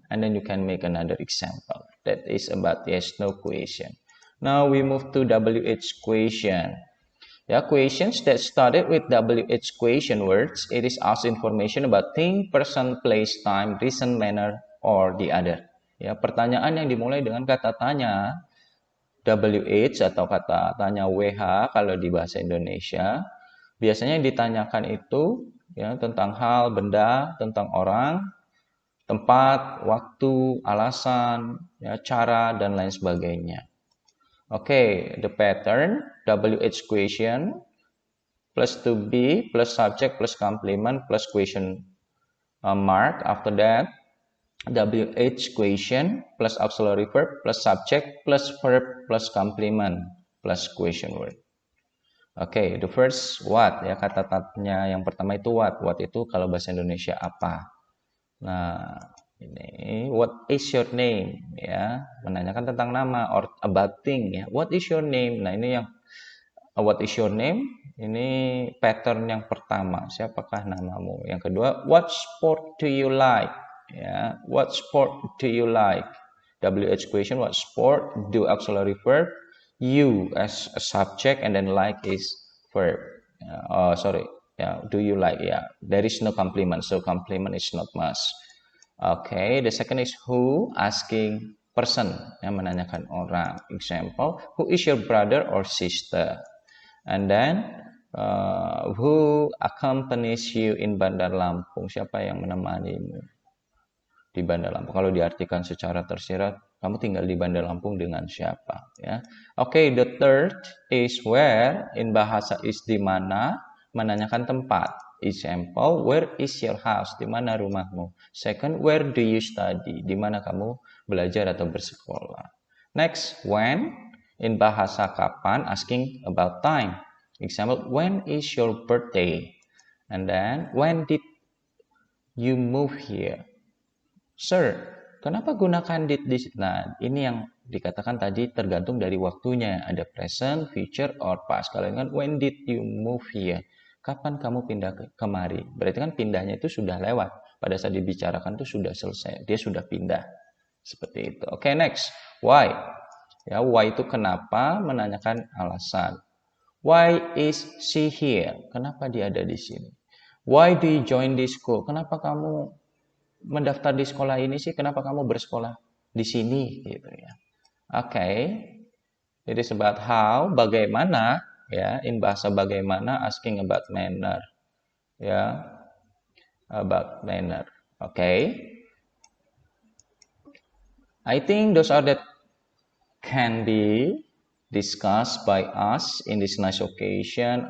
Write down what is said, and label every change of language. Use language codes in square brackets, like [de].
[en] And then you can make another example. That is about yes no question. Now we move to WH question. Yeah, questions that started with WH question words. It is asks information about thing, person, place, time, reason, manner, or the other. [id] Ya, pertanyaan yang dimulai dengan kata tanya WH atau kata tanya WH kalau di bahasa Indonesia, biasanya yang ditanyakan itu ya tentang hal, benda, tentang orang, tempat, waktu, alasan, ya, cara, dan lain sebagainya. [en] Okay, the pattern WH question plus to be plus subject plus complement plus question mark. After that, WH question plus auxiliary verb plus subject plus verb plus complement plus question word. [id] Okay, the first what, ya, kata tanya yang pertama itu what. What itu kalau bahasa Indonesia apa? Nah, ini [en] what is your name, [id] ya, menanyakan tentang nama [en] or about thing, [id] ya. What is your name? Nah, ini yang [en] what is your name? [id] Ini pattern yang pertama, siapakah namamu? [en] Yang kedua, what sport do you like? Ya, what sport do you like? WH question, what sport? Do auxiliary verb, you as a subject, and then like is verb. Oh, sorry. Yeah, do you like? Yeah, there is no complement, so complement is not must. Okay, the second is who, asking person, [id] yang menanyakan orang. [en] Example, who is your brother or sister? And then who accompanies you in Bandar Lampung? [id] Siapa yang menemanimu di Bandar Lampung? Kalau diartikan secara tersirat, kamu tinggal di Bandar Lampung dengan siapa? [en] Ya. Okay, the third is where, in bahasa is [id] di mana, menanyakan tempat. [en] Example, where is your house? [id] Di mana rumahmu? [en] Second, where do you study? [id] Di mana kamu belajar atau bersekolah? [en] Next, when. In bahasa kapan, asking about time. Example, when is your birthday? And then, when did you move here? [id] Sir, kenapa gunakan did di sini? Nah, ini yang dikatakan tadi tergantung dari waktunya. Ada present, future, or past. Kalau kan, [en] when did you move here? [id] Kapan kamu pindah kemari? Berarti kan pindahnya itu sudah lewat. Pada saat dibicarakan itu sudah selesai. Dia sudah pindah. Seperti itu. Oke, next. Why? Ya, why itu kenapa? Menanyakan alasan. [en] Why is she here? [id] Kenapa dia ada di sini? [en] Why do you join this school? [id] Kenapa kamu mendaftar di sekolah ini sih? Kenapa kamu bersekolah di sini? Gitu ya. Oke. [en] It is about how, bagaimana, ya, in bahasa bagaimana, asking about manner, ya, about manner. Okay. I think those are that can be discussed by us in this nice occasion.